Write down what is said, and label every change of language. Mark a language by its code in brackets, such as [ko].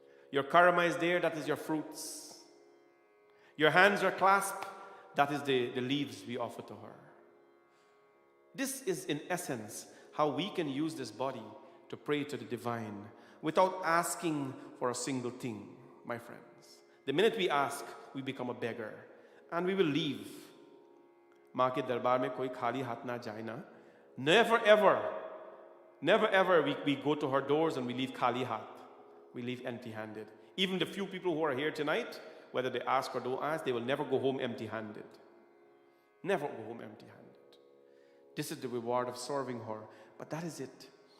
[en] Your karma is there, that is your fruits. Your hands are clasped, that is the leaves we offer to her. This is in essence how we can use this body to pray to the divine without asking for a single thing, my friends. The minute we ask, we become a beggar and we will leave. [hi] माँ के दरबार में कोई खाली हाथ ना जाए ना. [en] Never ever, Never ever we go to her doors and we leave Kali Hat. We leave empty-handed. Even the few people who are here tonight, whether they ask or don't ask, they will never go home empty-handed. Never go home empty-handed. This is the reward of serving her. But that is it.